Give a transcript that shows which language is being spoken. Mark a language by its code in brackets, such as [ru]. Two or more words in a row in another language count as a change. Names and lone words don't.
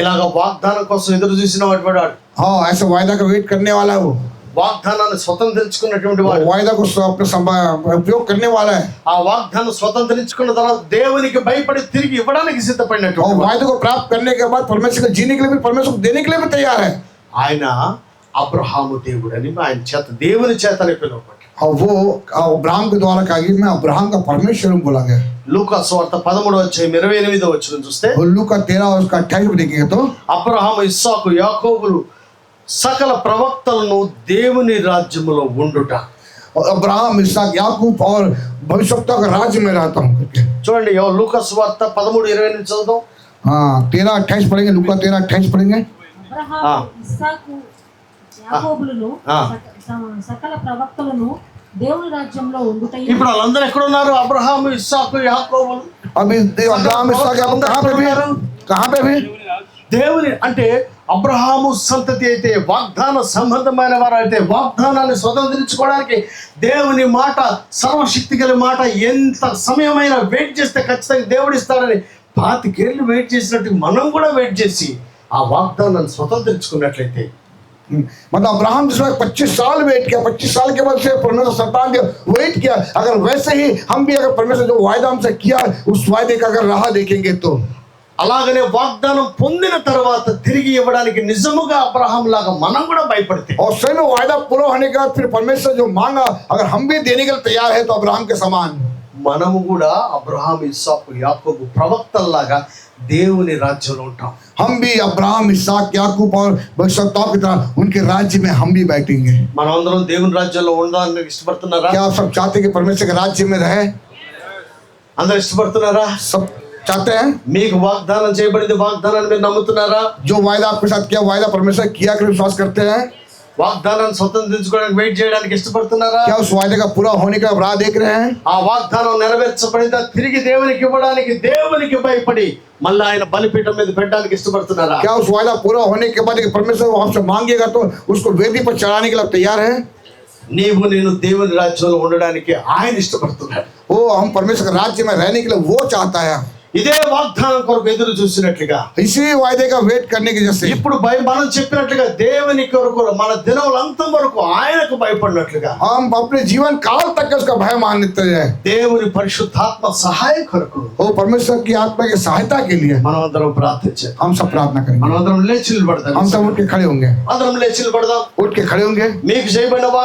[te] ఇలాగ వాగ్దానం కోసం ఎదురు చూసిన వాడు, [hi] हाँ, ऐसे वायदा का वेट करने वाला है वो, [te] వాగ్దానాన్ని స్వతంత్రించుకున్నటువంటి వాడు, [hi] वायदा को अपने उपयोग करने वाला है, [te] ఆ వాగ్దానం స్వతంత్రించుకున్న తర్వాత దేవునికి భయపడి తిరిగి ఇవ్వడానికి [hi] और [te] సిద్ధపడినటువంటి వాడు. [hi] वायदे को प्राप्त करने के बाद परमेश्वर को जीने के लिए भी, परमेश्वर को देने के लिए भी तैयार है। [te] ఆయన అబ్రహాము దేవుడు అని ఆయన చేత దేవుని చేతనే పిలువబడ్డాడు. [hi] और वो अब्राहम के द्वारा कहा कि मैं अब्राहम का परमेश्वर हूँ बोला गया। [te] లూకా సువార్త 13:28 చూస్తే [hi] लूका का 13 और उसका 28 देखेंगे तो [te] అబ్రహాము, ఇస్సాకు, యాకోబులు సకల ప్రవక్తలను దేవుని రాజ్యములో ఉండుట. [hi] और अब्राहम, इसहाक, याकूब और भविष्यवक्ता का राज्य में रहता हूँ करके। [te] చూడండి, లూకా సువార్త 13:28 చదువుదాం. [hi] हाँ, 13:28 पढ़ेंगे, लूका 13:28 पढ़ेंगे। [te] అబ్రహాము, ఇస్సాకు, యాకోబులను సకల ప్రవక్తలను దేవుని రాజ్యంలో ఉండుటయు. ఇప్పుడు వాళ్ళందరూ ఎక్కడ ఉన్నారు? అబ్రహాము, ఇస్సాకు, యాకోబులు. [hi] अभी अब्राहम, इसहाक, याकूब कहाँ पे भी [te] దేవుని అంటే అబ్రహాము సంతతి అయితే, వాగ్దాన సంబంధమైన వారు అయితే, వాగ్దానాన్ని స్వతంత్రించుకోవడానికి దేవుని మాట, సర్వశక్తి గల మాట ఎంత సమయమైనా వెయిట్ చేస్తే ఖచ్చితంగా దేవుడు ఇస్తాడని 25 ఏళ్ళు వెయిట్ చేసినట్టు మనం కూడా వెయిట్ చేసి ఆ వాగ్దానాన్ని స్వతంత్రించుకున్నట్లయితే, [hi] मतलब अब्राहम जिसमें 25 साल वेट किया, 25 साल के बाद से परमेश्वर संतान के वेट किया। अगर वैसे ही हम भी अगर परमेश्वर जो वायदा हमसे किया उस वायदे का अगर राह देखेंगे तो, [te] అలాగనే వాగ్దానం పొందిన తర్వాత తిరిగి ఇవ్వడానికి నిజముగా అబ్రహాం లాగా మనం కూడా భయపడితే, [hi] और सही में वायदा पूरा होने के बाद फिर परमेश्वर जो मांगा अगर हम भी देने के लिए तैयार है तो अब्राहम के समान [te] మనము కూడా అబ్రహాం, ఇస్సాకు, యాకోబు ప్రవక్తల్లాగా దేవుని రాజ్యంలో ఉంటాం. [hi] हम भी अब्राहम, इसहाक, याकूब और भविष्यवक्ताओं की तरह उनके राज्य में हम भी बैठेंगे। [te] మనం అందరం దేవుని రాజ్యంలో ఉండాలని ఇష్టపడుతున్నారా? [hi] क्या आप सब चाहते हैं कि परमेश्वर के राज्य में रहे? [te] అందరూ ఇష్టపడుతున్నారా? [hi] सब चाहते हैं। [te] మీకు వాగ్దానం చేయబడింది, వాగ్దానాన్ని మీరు నమ్ముతున్నారా? [hi] जो वायदा आपके साथ किया, वायदा परमेश्वर किया कर विश्वास करते हैं? [te] వాగ్దానాన్ని స్వతంత్రించుకోవడానికి వెయిట్ చేయడానికి ఇష్టపడుతున్నారా? [hi] क्या उस वायदे का पूरा होने का राह देख रहे हैं? [te] ఆ వాగ్దానం నెరవేర్చబడిందా తిరిగి దేవునికి ఇవ్వడానికి దేవునికి భయపడి మళ్ళీ ఆయన బలిపీఠం మీద పెట్టడానికి ఇష్టపడుతున్నారా? [hi] क्या उस वायदा पूरा होने के बाद कि परमेश्वर आपसे मांगेगा तो उसको वेदी पर चढ़ाने के लिए तैयार है? [te] నీవు నేను దేవుని రాజ్యంలో ఉండడానికి ఆయన ఇష్టపడుతున్నాడు. [hi] वो हम परमेश्वर के राज्य में रहने के लिए वो चाहता है। [te] ఇదే వాగ్దానం కొరకు ఎదురు చూసినట్లుగా, [hi] इसी वायदे का वेट करने की जैसे [te] ఇప్పుడు మనం చెప్పినట్లుగా దేవుని కొరకు మన దినములంతం వరకు ఆయనకు భయపడినట్లుగా, [hi] हम अपने जीवन काल तक उसका भय मानते हैं। [te] దేవుని పరిశుద్ధాత్మ సహాయం కొరకు [hi] वो परमेश्वर की आत्मा की सहायता के लिए [te] మనం అందరం ప్రార్థించాలి. [hi] हम सब प्रार्थना करेंगे। [te] మనం అందరం లేచి నిలబడదాం. [hi] हम सब उठ के खड़े होंगे, [te] అందరం లేచి నిలబడదాం. [hi] उठ के खड़े होंगे। [te] మీకు చేయబడిన